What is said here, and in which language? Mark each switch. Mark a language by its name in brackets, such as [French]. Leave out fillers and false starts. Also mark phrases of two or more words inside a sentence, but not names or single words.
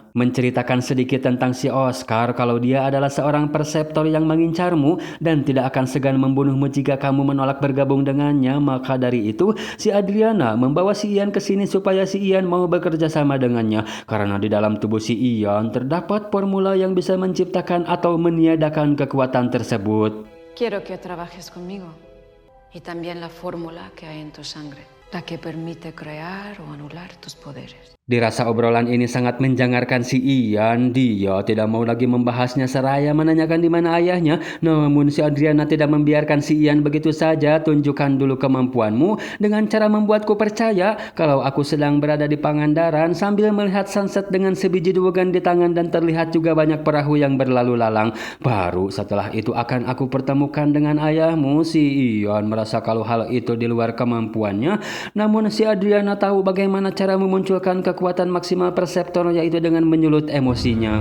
[Indonesian] Menceritakan sedikit tentang si Oscar kalau dia adalah seorang perseptor yang mengincarmu dan tidak akan segan membunuhmu jika kamu menolak bergabung dengannya. Maka dari itu si Adriana membawa si Ian ke sini supaya si Ian mau bekerja sama dengannya, karena di dalam tubuh si Ian terdapat formula yang bisa menciptakan atau meniadakan kekuatan tersebut. [Spanish] Quiero que trabajes conmigo y también la fórmula que hay en tu sangre, la que permite crear o anular tus poderes. [Indonesian] Dirasa obrolan ini sangat menjangarkan si Ian. Dia tidak mau lagi membahasnya seraya menanyakan di mana ayahnya. Namun si Adriana tidak membiarkan si Ian begitu saja. Tunjukkan dulu kemampuanmu dengan cara membuatku percaya kalau aku sedang berada di Pangandaran sambil melihat sunset dengan sebiji dugan di tangan dan terlihat juga banyak perahu yang berlalu lalang. Baru setelah itu akan aku pertemukan dengan ayahmu. Si Ian merasa kalau hal itu di luar kemampuannya. Namun si Adriana tahu bagaimana cara memunculkan kekuatan maksimal perseptor, yaitu dengan menyulut emosinya.